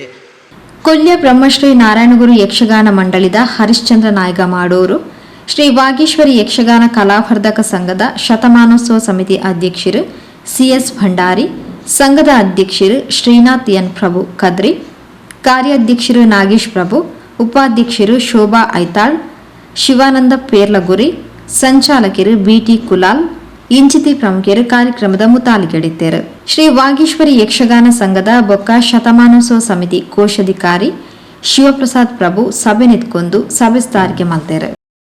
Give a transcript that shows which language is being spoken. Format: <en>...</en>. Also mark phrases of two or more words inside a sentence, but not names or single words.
<tcy>ಕೊಲ್ಯ ಬ್ರಹ್ಮಶ್ರೀ ನಾರಾಯಣಗುರು ಯಕ್ಷಗಾನ ಮಂಡಳಿದ ಹರಿಶ್ಚಂದ್ರ ನಾಯ್ಕ ಮಾಡೋರು ಶ್ರೀ ವಾಗೀಶ್ವರಿ ಯಕ್ಷಗಾನ ಕಲಾವರ್ಧಕ ಸಂಘದ ಶತಮಾನೋತ್ಸವ ಸಮಿತಿ ಅಧ್ಯಕ್ಷರು CS ಭಂಡಾರಿ, ಸಂಘದ ಅಧ್ಯಕ್ಷರು ಶ್ರೀನಾಥ್ ಎನ್ ಪ್ರಭು ಕದ್ರಿ, ಕಾರ್ಯಾಧ್ಯಕ್ಷರು ನಾಗೇಶ್ ಪ್ರಭು, ಉಪಾಧ್ಯಕ್ಷರು ಶೋಭಾ ಐತಾಳ್, ಶಿವಾನಂದ ಪೇರ್ಲಗುರಿ, ಸಂಚಾಲಕರು ಬಿಟಿ ಕುಲಾಲ್, ಇಂಚಿತಿ ಪ್ರಮುಖರು ಕಾರ್ಯಕ್ರಮದ ಮುತಾಲಿಗೆಡಿದ್ದರು. ಶ್ರೀ ವಾಗೀಶ್ವರಿ ಯಕ್ಷಗಾನ ಸಂಘದ ಬೊಕ್ಕ ಶತಮಾನೋತ್ಸವ ಸಮಿತಿ ಕೋಶಾಧಿಕಾರಿ ಶಿವಪ್ರಸಾದ್ ಪ್ರಭು ಸಭೆ ನಿಂತ್ಕೊಂಡು ಸಭೆ ಸ್ಥಾರಿಗೆ ಮಲ್ತೇರು.</tcy>